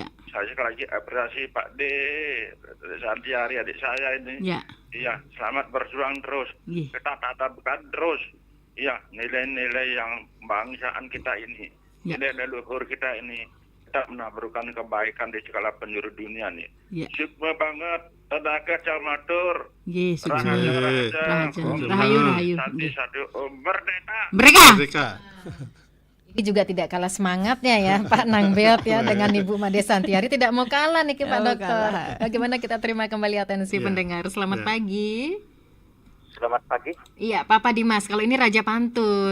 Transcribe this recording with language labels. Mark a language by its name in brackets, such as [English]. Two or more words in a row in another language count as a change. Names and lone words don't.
[Indonesian] Saya sekali lagi apresiasi Pak D, Santiari adik saya ini. Ya. Iya, selamat berjuang terus. Nggih. Kita tatapkan terus. Iya, nilai-nilai yang bangsaan kita ini. Ya. Nilai leluhur kita ini. Kita menaburkan kebaikan di segala penjuru dunia nih. Ya. Syukur banget. Tenaga Camatur. Nggih, sukses. Rahaja. Rahayu. Nggih. Satu merdeka. Mereka. Merdeka. Ini juga tidak kalah semangatnya ya Pak Nangbeot ya dengan Ibu Made Santiari, tidak mau kalah nih Pak Mau Dokter. kalah. Bagaimana kita terima kembali atensi Ya. pendengar. Selamat Ya. pagi. Selamat pagi. Iya, Papa Dimas. Kalau ini Raja Pantun,